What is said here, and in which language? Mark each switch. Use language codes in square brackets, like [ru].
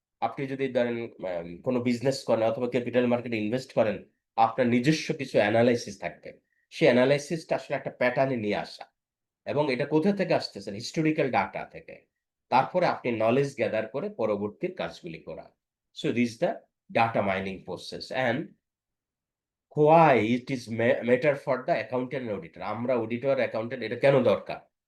[bn] আপনি যদি ধরেন কোনো বিজনেস করেন অথবা ক্যাপিটাল মার্কেটে ইনভেস্ট করেন, আপনার নিজস্ব কিছু অ্যানালাইসিস থাকবে। সেই অ্যানালাইসিসটা আসলে একটা প্যাটার্নে নিয়ে আসা এবং এটা কোথা থেকে আসতেছে? হিস্টোরিক্যাল ডাটা থেকে। তারপরে আপনি নলেজ গ্যাদার করে পরবর্তীর কাজগুলি করা। [en] So this the data mining process and why it is matter for the accountant and auditor. [bn] আমরা অডিটর অ্যাকাউন্টেন্ট এটা কেন দরকার?